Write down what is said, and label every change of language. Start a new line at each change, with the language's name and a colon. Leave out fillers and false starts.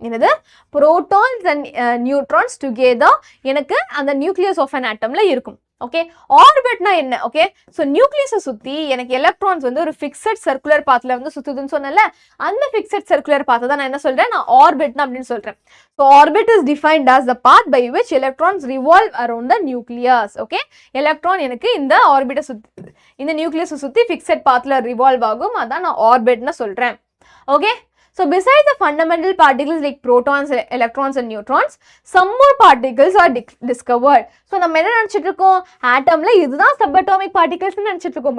Tamil: என்னது protons and neutrons together எனக்கு அந்த நியூக்ளியஸ் ஆஃப் அன் ஆட்டம்ல இருக்கும். ஓகே ஆர்பிட்னா என்ன? ஓகே ஸோ நியூக்ளியஸை சுற்றி எனக்கு எலக்ட்ரான்ஸ் வந்து ஒரு ஃபிக்ஸட் சர்க்குலர் பாத்தில் வந்து சுற்றுதுன்னு சொன்னல, அந்த ஃபிக்ஸட் சர்க்குலர் பாத்தை தான் நான் என்ன சொல்கிறேன், நான் ஆர்பிட்னா அப்படின்னு சொல்கிறேன்.
English: So orbit is defined as the path by which electrons revolve around the nucleus.
Tamil: Okay electron எனக்கு இந்த ஆர்பிட்டை சுற்றி இந்த நியூக்ளியஸை சுற்றி ஃபிக்ஸட் பாத்தில் ரிவால்வ் ஆகும், அதான் நான் ஆர்பிட்னு சொல்கிறேன்.
English: Okay so besides the fundamental particles like protons, electrons and neutrons, some more particles are discovered.
Tamil: So நம்ம என்ன நினைச்சிட்டு இருக்கோம், ஆட்டம்ல இதுதான் சப்அட்டாமிக் பார்ட்டிகல்ஸ் நினைச்சிட்டு இருக்கோம்.